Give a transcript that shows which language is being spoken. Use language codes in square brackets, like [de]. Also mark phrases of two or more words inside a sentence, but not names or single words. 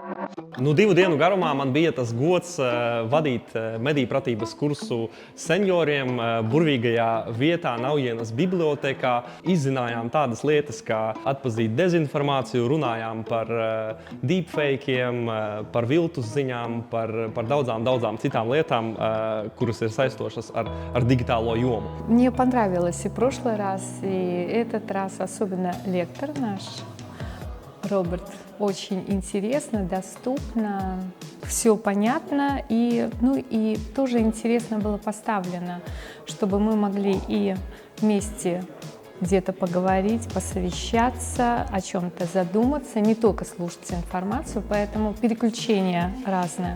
[lv] Nu, 2 dienu garumā man bija tas gods vadīt mediju pratības kursu senioriem burvīgajā vietā, Naujienas bibliotēkā. Izzinājām tādas lietas, kā atpazīt dezinformāciju, runājām par deepfakeiem, par viltus ziņām, par daudzām citām lietām, kuras ir saistošas ar digitālo jomu. [ru] Мне понравилось и прошлый раз, и этот раз, особенно лектор наш, Роберт. Очень интересно, доступно, все понятно и тоже интересно было поставлено, чтобы мы могли и вместе где-то поговорить, посовещаться, о чем-то задуматься, не только слушать информацию, поэтому переключения разные.